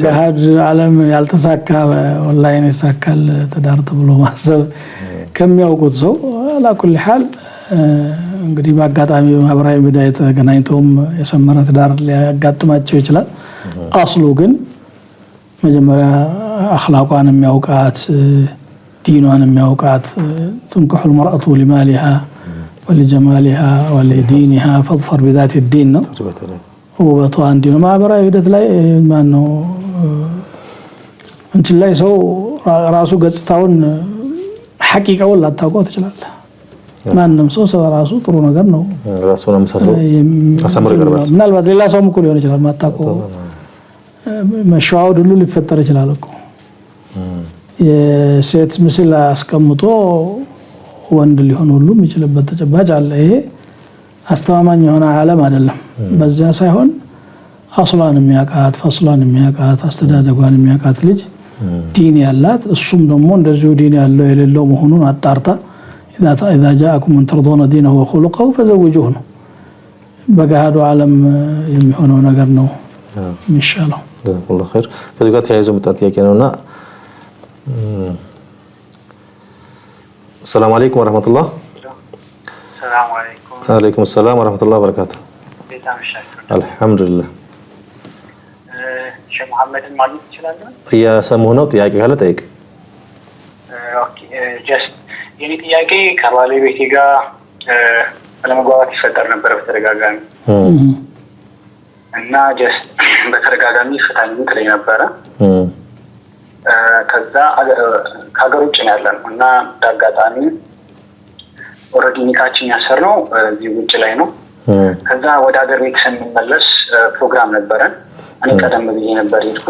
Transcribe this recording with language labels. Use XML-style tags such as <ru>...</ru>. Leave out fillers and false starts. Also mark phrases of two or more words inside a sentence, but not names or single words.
<am>በገሃድ ዓለም ያልተሳካ በኦንላይን ይሳካል ትዳር ተብሎ ማሰብ ከሚያውቁት ሰው</am> <ar>على كل حال</ar> <am>እንግዲህ በአጋጣሚ በማህበራዊ ሚዲያ የተገናኝተውም የሰመረ ትዳር ሊያጋጥማቸው ይችላል። አስሉ ግን መጀመሪያ አኽላቋን የሚያውቃት ዲኗን የሚያውቃት</am> <ar>تنكح المرأة لمالها ولجمالها ولدينها فاظفر بذات الدين</ar> <am>ነው ውበቷ አንዲ ነው። ማህበራዊ ሂደት ላይ ማነው እንትን ላይ ሰው ራሱ ገጽታውን ሐቂቃውን ላታውቀው ትችላለህ። ማንም ሰው ራሱ ጥሩ ነገር ነው ራሱን አመሳስሎ አሳምሮ ይቀርባል። ምናልባት ሌላ ሰው እኮ ሊሆን ይችላል ማታውቀው መሸዋወድ ሁሉ ሊፈጠር ይችላል እኮ። የሴት ምስል አስቀምጦ ወንድ ሊሆን ሁሉ የሚችልበት ተጨባጭ አለ። ይሄ አስተማማኝ የሆነ ዓለም አይደለም። በዛ ሳይሆን አስሏን የሚያውቃት ፈስሏን የሚያውቃት አስተዳደጓን የሚያውቃት ልጅ ዲን ያላት እሱም ደግሞ እንደዚሁ ዲን ያለው የሌለው መሆኑን አጣርታ</am> <ar>إذا جاءكم من ترضون دينه وخلقه فزوجوه</ar> <am>ነው በገሃዱ ዓለም የሚሆነው ነገር ነው የሚሻለው</am> <ar>والله خير</ar> <am>ከዚህ ጋር ተያይዞ መጣ ጥያቄ ነውና</am> <ar>السلام عليكم ورحمة الله السلام عليكم عليكم السلام ورحمة الله وبركاته الحمد لله</ar> <am>ሼህ መሐመድን ማለት ይችላል እያሰሙህ ነው ጥያቄ ካለ ጠይቅ ኦኬ ጀስት የኔ ጥያቄ ከባለቤቴ ጋር አለመግባባት ይፈጠር ነበር በተደጋጋሚ እና ጀስት በተደጋጋሚ ፍታኝ ትለኝ ነበረ ከዛ ከሀገር ውጭ ነው ያለነው እና እንዳጋጣሚ ኦልሬዲ ኒካችን ያሰርነው እዚህ ውጭ ላይ ነው ከዛ ወደ ሀገር ቤት ስንመለስ ፕሮግራም ነበረን እኔ ቀደም ብዬ ነበር ይልኩ</am>